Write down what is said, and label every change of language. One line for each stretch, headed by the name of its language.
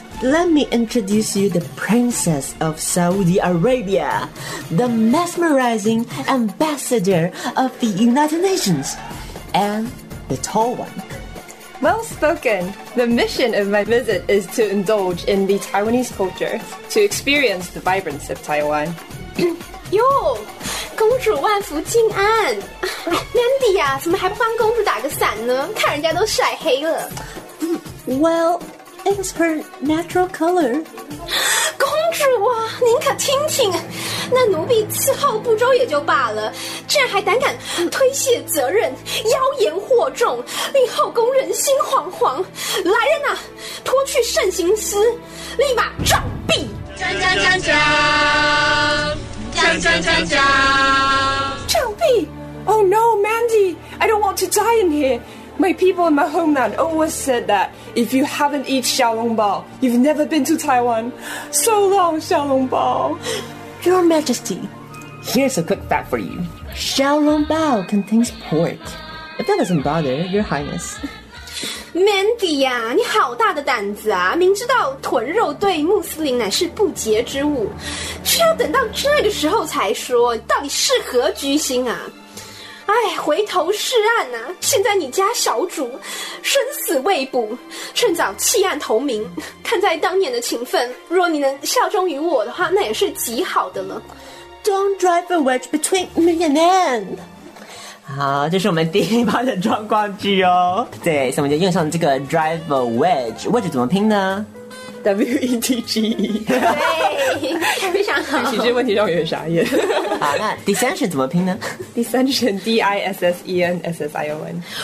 English: Let me introduce you the princess of Saudi Arabia, the mesmerizing ambassador of the United Nations, and the tall one. Well spoken. The mission of my visit is to indulge in the Taiwanese culture, to experience the vibrance of Taiwan.
Chinese: Yo, 公主万福静安 Mandy 呀、啊、怎么还不帮公主打个伞呢看人家都晒黑了
English: Well,It's her natural color.
Chinese: 公主啊，您可听听，那奴婢伺候不周也就罢了，这还胆敢推卸责任，妖言惑众，令后宫人心惶惶。来人呐、啊，脱去慎刑司，立马杖毙！锵锵锵锵，锵锵锵锵，杖毙
English: ！Oh no, Mandy, I don't want to die in here. My people in my homeland always said that if you haven't eaten xiaolongbao, you've never been to Taiwan. So long, xiaolongbao. Your Majesty, here's a quick fact for you. Xiaolongbao contains pork. If that doesn't bother, Your Highness.
Chinese: Mandy 呀、啊，你好大的胆子啊！明知道豚肉对穆斯林乃是不洁之物，却要等到这个时候才说，到底是何居心啊？哎，回头是岸啊，现在你家小主生死未卜，趁早弃暗投明，看在当年的情分，若你能效忠于我的话，那也是极好的了。
English: Don't drive a wedge between me and Anne。
Chinese: 好，这是我们第一趴的状况剧哦。对，所以我们就用上这个
English: drive a wedge。
Chinese: wedge 怎么拼呢？
English: W-E-D-G-E
Chinese: 非常好其实问题让我有点傻眼好那 dissension 怎么拼呢
English: dissension D-I-S-S-E-N-S-S-I-O-N